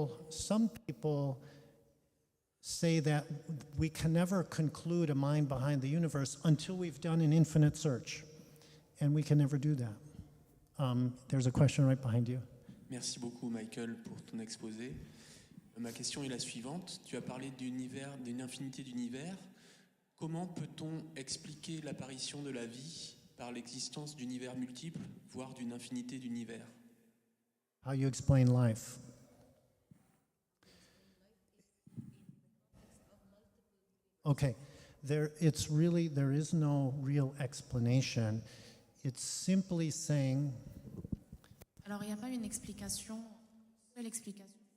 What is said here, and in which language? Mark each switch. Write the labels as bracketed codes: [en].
[en] Some people say that we can never conclude a mind behind the universe until we've done an infinite search. And we can never do that. There's a question right behind you. [fr] Merci beaucoup, Michael, pour ton exposé. Ma question est la suivante. Tu as parlé d'univers, d'une infinité d'univers. Comment peut-on expliquer l'apparition de la vie par l'existence d'univers multiples, voire d'une infinité d'univers? [en] How you explain life. Okay, there is no real explanation. It's simply saying. [fr] Alors, il n'y a pas une explication, seule explication.